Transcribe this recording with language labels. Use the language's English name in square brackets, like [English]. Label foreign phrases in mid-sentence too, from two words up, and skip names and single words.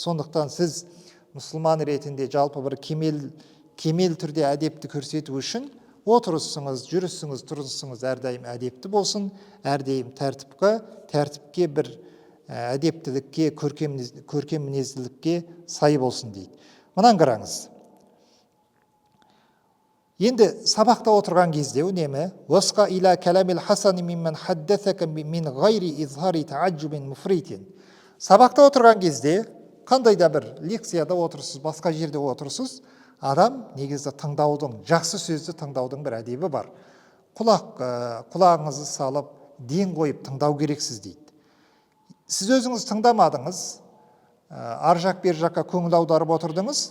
[Kazakh] Сондықтан сіз мұсылман ретінде жалпы бір кемел түрде әдепті көрсету үшін отырысыңыз, жүрісіңіз, тұрысыңыз әрдайым әдепті болсын, әрдайым тәртіпке бір әдептілікке, көркем мінезділікке сай болсын дейді. Мұнан қараңыз. Енді сабақта отырған кезде үнемі [Arabic] «وأصغ إلى كلام الحسن ممن حدثك من غير إظهار تعجب مفرط». [Kazakh] Сабақта отырған кезде, қандай да бір лекцияда отырсыз, басқа жерде отырсыз, адам негізі тыңдаудың, жақсы сөзді тыңдаудың бір әдебі бар. Құлағыңызды салып, ден қойып тыңдау керексіз дейді. Сіз өзіңіз тыңдамадыңыз, ар жақ бер жаққа көңіл аударып отырдыңыз.